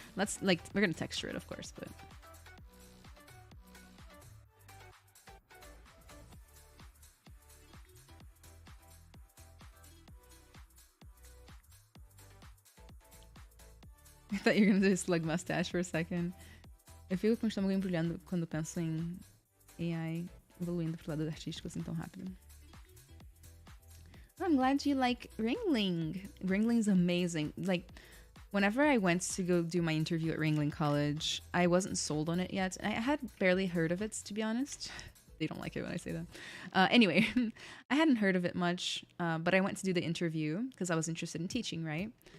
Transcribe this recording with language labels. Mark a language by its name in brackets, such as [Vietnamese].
[English] Let's, like, we're gonna texture it, of course, but I thought you were gonna do a slug mustache for a second. [Portuguese] Eu fico com o estômago embrulhando quando penso em AI evoluindo pro lado artístico assim tão rápido. [English] I'm glad you like Ringling. Ringling's amazing. Like, whenever I went to go do my interview at Ringling College, I wasn't sold on it yet. I had barely heard of it, to be honest. They don't like it when I say that. Anyway, I hadn't heard of it much, but I went to do the interview because I was interested in teaching, right?